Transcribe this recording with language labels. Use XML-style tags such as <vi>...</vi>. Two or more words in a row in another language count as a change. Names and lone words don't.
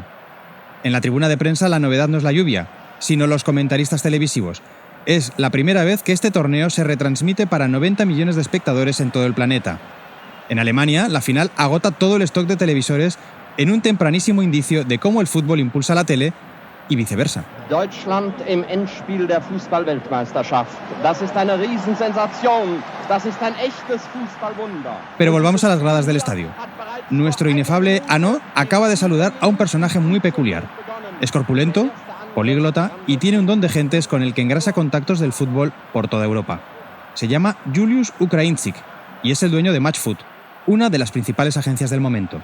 <es>En la tribuna de prensa la novedad no es la lluvia, sino los comentaristas televisivos. Es la primera vez que este torneo se retransmite para 90 millones de espectadores en todo el planeta. En Alemania, la final agota todo el stock de televisores en un tempranísimo indicio de cómo el fútbol impulsa la tele y viceversa.</es> <de>Deutschland im Endspiel der Fußball-Weltmeisterschaft. Das ist eine Riesensensation. Das ist ein echtes Fußballwunder.</de> <es>Pero volvamos a las gradas del estadio. Nuestro inefable Anot acaba de saludar a un personaje muy peculiar. Es corpulento, políglota y tiene un don de gentes con el que engrasa contactos del fútbol por toda Europa. Se llama Julius Ukrajinčić y es el dueño de Matchfoot, una de las principales agencias del momento.</es>